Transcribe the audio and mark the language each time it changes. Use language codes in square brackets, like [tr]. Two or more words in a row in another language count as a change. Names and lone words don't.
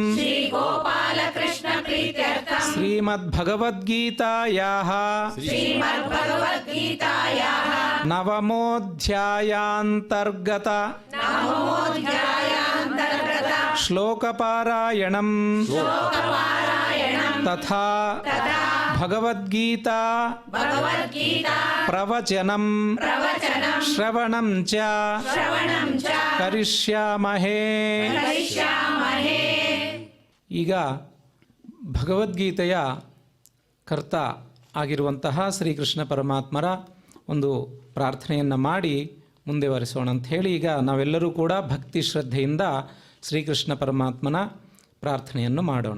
[sa] ಶ್ರೀಮದ್ಭಗವದ್ಗೀತಾಯಾಃ ನವಮೋಧ್ಯಾಯಾಂತರ್ಗತ ಶ್ಲೋಕಪಾರಾಯಣಂ ತಥಾ ಭಗವದ್ಗೀತಾ ಪ್ರವಚನಂ ಶ್ರವಣಂ ಚ ಕರಿಷ್ಯಾಮಹೇ. [kn] ಈಗ ಭಗವದ್ಗೀತೆಯ ಕರ್ತ ಆಗಿರುವಂತಹ ಶ್ರೀಕೃಷ್ಣ ಪರಮಾತ್ಮರ ಒಂದು ಪ್ರಾರ್ಥನೆಯನ್ನು ಮಾಡಿ ಮುಂದೆ ವರಿಸೋಣ ಅಂತ ಹೇಳಿ ಈಗ ನಾವೆಲ್ಲರೂ ಕೂಡ ಭಕ್ತಿ ಶ್ರದ್ಧೆಯಿಂದ ಶ್ರೀಕೃಷ್ಣ ಪರಮಾತ್ಮನ ಪ್ರಾರ್ಥನೆಯನ್ನು ಮಾಡೋಣ.